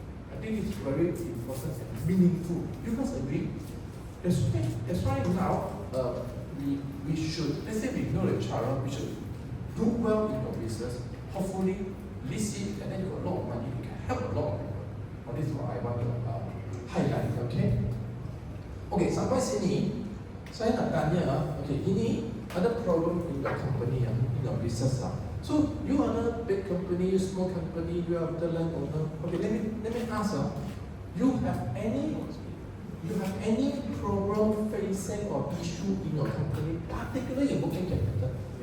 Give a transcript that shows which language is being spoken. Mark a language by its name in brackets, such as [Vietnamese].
[English] I think it's very important and meaningful. You must agree. That's why now we should, let's say we know the child, we should do well in your business. Hopefully, list it, and then you got a lot of money. You can help a lot of people. This is what I want to highlight. Okay. [Malay] Okay, sampai sini saya nak tanya. [English] Okay, [Malay] ini ada [English] problem in your company, in your business. So you are a big company, small company, you are the landowner. Okay, let me ask. You have any problem facing or issue in your company, particularly in working capital?